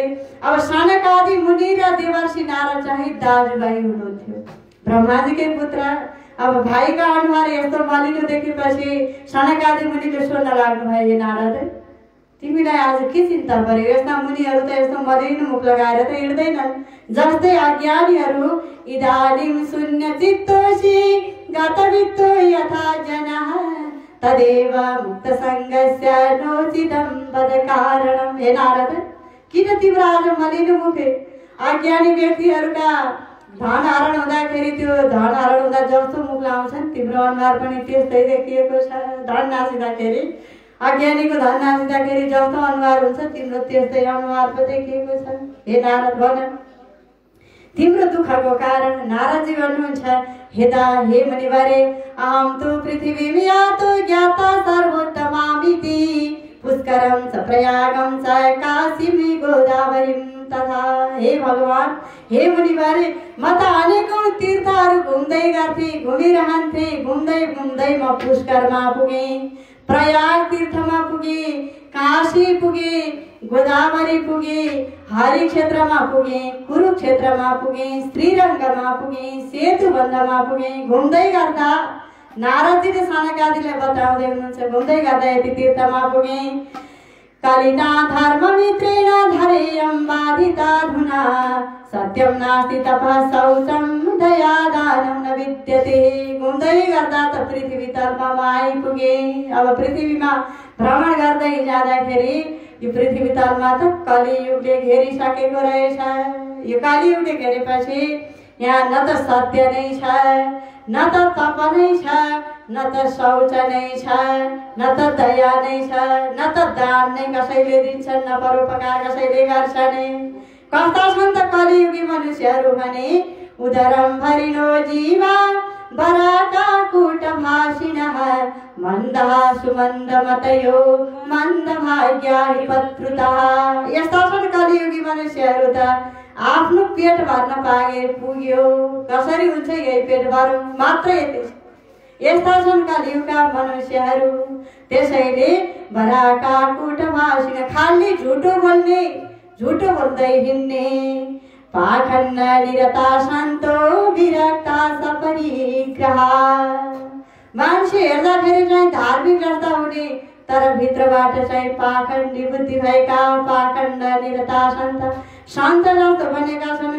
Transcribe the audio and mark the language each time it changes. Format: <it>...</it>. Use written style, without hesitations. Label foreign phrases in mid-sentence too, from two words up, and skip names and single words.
<ne>अब सनकादि मुनि र देवर्षि नारद चाहिँ दाजुभाइ हुनुहुन्थ्यो, ब्रह्माजीकै पुत्र। अब भाइका अनुहार यस्तो मलिनो देखेपछि सनकादि मुनिले सोध्न लाग्नुभयो, हे नारद तिमीलाई आज के चिन्ता पर्यो? यस्ता मुनिहरू त यस्तो मलिनो मुख लगाएर त हिँड्दैनन्। जस्तै अज्ञानीहरू</ne> <sa>इदानीं शून्य चित्तोषि गतवित्तो यथा जनः तदेव मुक्तसङ्गस्य नोचितं पद कारणम्।</sa> <ne>हे नारद किन तिम्रो आज मलिनो मुख? अज्ञानी व्यक्तिहरूका धन हरण हुँदाखेरि त्यो धन हरण हुँदा जस्तो मुख लाउँछन् तिम्रो अनुहार पनि त्यस्तै देखिएको छ। धन नासिँदाखेरि अज्ञानीको धन नासिँदाखेरि जस्तो अनुहार हुन्छ तिम्रो त्यस्तै अनुहार पो देखिएको छ। हे नारद भन तिम्रो दुःखको कारण? नारदजी भन्नुहुन्छ,</ne> <sa>हे मुनिवरे अहं तु पृथिवीं यातो ज्ञाता सर्वोत्तमामिति पुष्करं च प्रयागं च काशीं गोदावरीं तथा।</sa> <ne>हे भगवान, हे मुनिवरे म त अनेकौं तीर्थहरू घुम्दै गर्थे, घुमिरहन्थे। घुम्दै घुम्दै म पुष्करमा पुगे, प्रयाग तीर्थमा पुगे, काशी पुगे, गोदावरी पुगे, हरि क्षेत्रमा पुगे, कुरुक्षेत्रमा पुगे, श्रीरङ्गमा पुगे, सेतुबन्धमा पुगे। घुम्दै गर्दा नारदजीले सनकादिलाई बताउँदै हुनुहुन्छ, घुम्दै गर्दा यति तीर्थमा पुगे।</ne> <sa>कलिना धर्ममित्रेण धरेयं बाधिताधुना सत्यं नास्ति तपः शौचं दया दानं न विद्यते।</sa> <ne>घुम्दै गर्दा त पृथ्वी तलमा आइपुगे। अब पृथ्वीमा भ्रमण गर्दै जाँदाखेरि यो पृथ्वी तलमा त कलियुगले घेरिसकेको रहेछ। यो कलियुगले घेरेपछि यहाँ न त सत्य नै छ, न त तप नै छ, न त शौच नै छ, न त दया नै छ, न त दान नै कसैले दिन्छन्, न परोपकार कसैले गर्छन्। कस्ता छन् त कलियुगी मनुष्यहरू भने?</ne> <sa>उदरं भरिणो जीवा बराका कूट भाषिणः मन्दः सुमन्दमतयो मन्दभाग्या पत्रुतः।</sa> <ne>यस्ता छन् कलियुगी मनुष्यहरू त आफ्नो पेट भर्न पाए पुग्यो, कसरी हुन्छ यही पेट भरौँ मात्र यति। यस्ता छन् कलियुगका मनुष्यहरू। त्यसैले</ne> <sa>बराका कूट भाषिण</sa> <ne>खाली झुटो बोल्ने, झुटो बोल्दै हिँड्ने,</ne> <sa>पाखण्ड निरता सन्तो विरक्ता सपरिग्रह।</sa> <ne>मान्छे हेर्दाखेरि चाहिँ धार्मिक जस्ता हुने तर भित्रबाट चाहिँ पाखण्डी बुद्धि भएका,</ne> <sa>पाखण्ड निरता सन्त</sa> <ne>जस्तो बनेका छन्।</ne>